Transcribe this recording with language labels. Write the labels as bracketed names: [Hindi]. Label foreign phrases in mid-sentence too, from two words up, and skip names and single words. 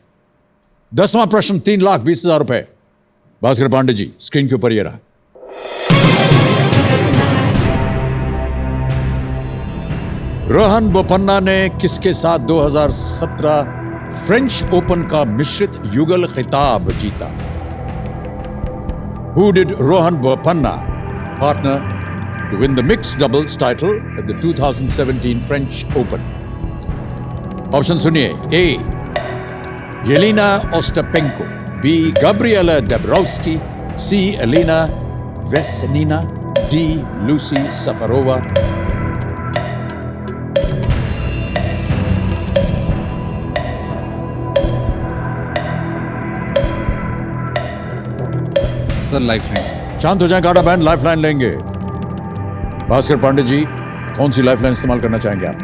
[Hindi] 10वां प्रश्न 3,20,000 रुपए. भास्कर पांडे जी, स्क्रीन के ऊपर ये रहा. रोहन बोपन्ना ने किसके साथ 2017 फ्रेंच ओपन का मिश्रित युगल खिताब जीता? [English] Who did Rohan Bopanna partner to win the mixed doubles title at the 2017 French Open? [Hindi] ऑप्शन सुनिए. A. Yelena Ostapenko, B. Gabriela Dabrowski, C. Elena Vesnina, D. Lucy Safarova. सर लाइफलाइन. शांत हो जाए काटा बहन, लाइफलाइन लेंगे. भास्कर पांडे जी, कौन सी लाइफलाइन इस्तेमाल करना चाहेंगे आप?